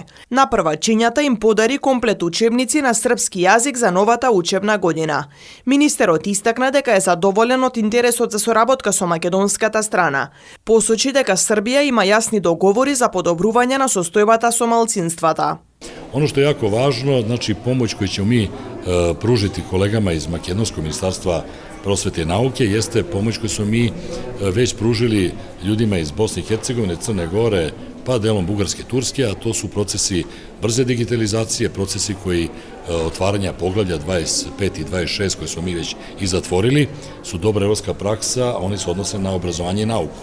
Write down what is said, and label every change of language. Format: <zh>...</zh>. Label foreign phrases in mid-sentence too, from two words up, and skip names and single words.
<mk>На првачињата им подари комплет учебници на српски јазик за новата учебна година. Министерот истакна дека е задоволен од интересот за соработка со македонската страна. Посочи дека Србија има јасни договори за подобрување на состојбата со малцинствата.</mk> <sr>Ono što je jako važno, znači pomoć koju ćemo mi pružiti kolegama iz Makedonskog ministarstva prosvete i nauke, jeste pomoć koju smo mi već pružili ljudima iz Bosne i Hercegovine, Crne Gore, pa delom Bugarske, Turske, a to su procesi brze digitalizacije, procesi koji otvaranja poglavlja 25 i 26 koje smo mi već i zatvorili, su dobra evropska praksa, a oni se odnose na obrazovanje i nauku.</sr>